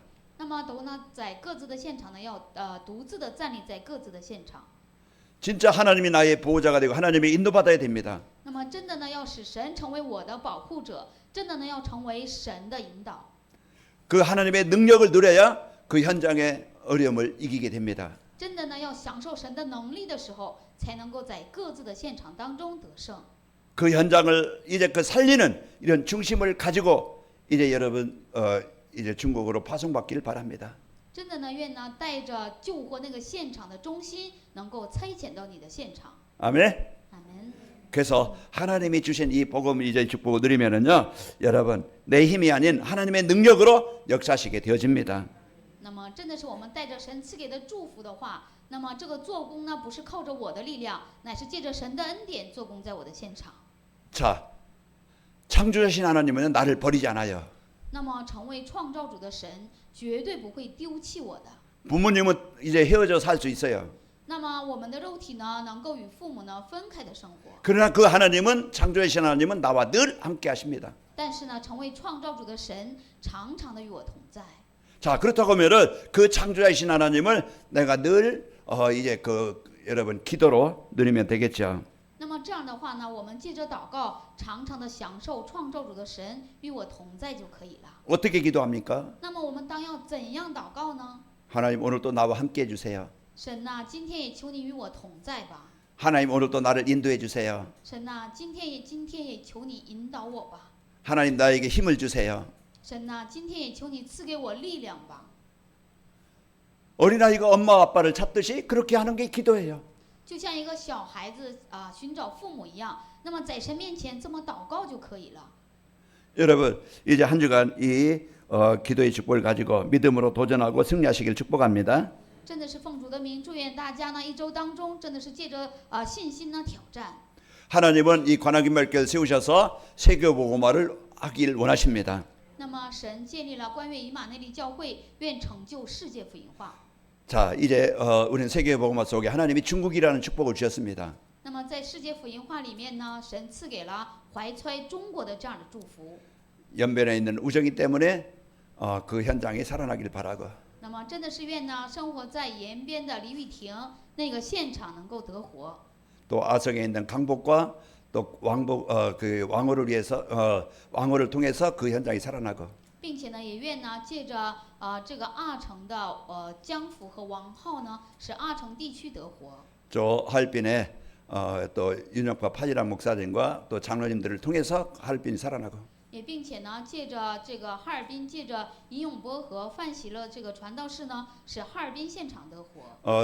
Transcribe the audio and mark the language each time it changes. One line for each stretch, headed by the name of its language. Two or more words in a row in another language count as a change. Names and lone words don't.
Chinese: 那么都呢在各自的现场呢，要独自的站立在各自的现场。
Korean: 진짜 하나님이 나의 보호자가 되고 하나님의 인도받아야 됩니다.
Chinese: 那么真的呢，要使神成为我的保护者，真的呢要成为神的引导。
Korean: 그 하나님의 능력을 누려야 그 현장의 어려움을 이기게 됩니다.
Chinese: 真的呢要享受神的能力的时候，才能够在各自的现场当中得胜。
Korean: 그 현장을 이제 그 살리는 이런 중심을 가지고 이제 여러분 이제 중국으로 파송받기를 바랍니다.
Chinese: 真的呢，愿呢带着救活那个现场的中心，能够差遣到你的现场。
Korean: 아멘.
Chinese: 阿门。
Korean: 그래서 하나님이 주신 이 복음 이제 축복을 누리면은요, 여러분 내 힘이 아닌 하나님의 능력으로 역사하시게 되어집니다.
Chinese: 那么真的是我们带着神赐给的祝福的话，那么这个做工呢，不是靠着我的力量，乃是借着神的恩典做工在我的现场。
Korean: 자, 창조자신 하나님은 나를 버리지 않아요.
Chinese: 那么成为创造主的神，绝对不会丢弃我的。
Korean: 부모님은 이제 헤어져 살 수 있어요.
Chinese: 那么我们的肉体呢，能够与父母呢分开的生活。
Korean: 그러나 그 하나님은 창조자신 하나님은 나와 늘 함께 하십니다.
Chinese: 但是呢，成为创造主的神，常常的与我同在。
Korean: 자, 그렇다고 하면은 그 창조자이신 하나님을 내가 늘 이제 그 여러분 기도로 누리면 되겠죠.
Chinese: 那么这样的话呢，我们借着祷告，常常的享受创造主的神与我同在就可以了。
Korean: 어떻게 기도합니까?
Chinese: 那么我们当要怎样祷告呢？
Korean: 하나님 오늘 또 나와 함께 해주세요.
Chinese: 神呐、今天也求你与我同在吧。
Korean: 하나님 오늘 또 나를 인도해 주세요.
Chinese: 神呐、今天也求你引导我吧。
Korean: 하나님 나에게 힘을 주세요.
Chinese: 神呐、今天也求你赐给我力量吧。
Korean: 어린아이가 엄마 아빠를 찾듯이 그렇게 하는 게 기도예요.
Chinese: 就像一个小孩子寻找父母一样，那么在神面前这么祷告就可以了。
Korean: 여러분 이제 한 주간 이 기도의 축복을 가지고 믿음으로 도전하고 승리하시길 축복합니다.
Chinese: 真的是奉主的名，祝愿大家呢一周当中，真的是借着信心呢挑战。
Korean: 하나님은 이 관악인말교를 세우셔서 세계복음화를 하길 원하십니다.
Chinese: 那么神建立了关于以马内利教会，愿成就世界福音化。
Korean: 자 이제 우리는 세계복음화 속에 하나님이 중국이라는 축복을 주셨습니다.
Chinese: 那么在世界福音化里面呢，神赐给了怀揣中国的这样的祝福。
Korean: 연변에 있는 우정이 때문에 그 현장이 살아나길 바라고
Chinese: 那么真的是愿呢，生活在延边的李雨婷那个现场能够得活。
Korean: 또 아성에 있는 강복과 또 그 왕호를 위해서 왕호를 통해서 그 현장이 살아나고
Chinese: 并且呢，也愿呢，借着这个阿城的江府和王浩呢，使阿城地区得活。
Korean: 저 하얼빈에 또 윤영파 파지란 목사님과 또 장로님들을 통해서 하얼빈이 살아나고
Chinese: 也并且呢，借着这个哈尔滨，借着尹永波和范喜乐这个传道士呢，使哈尔滨现场得活。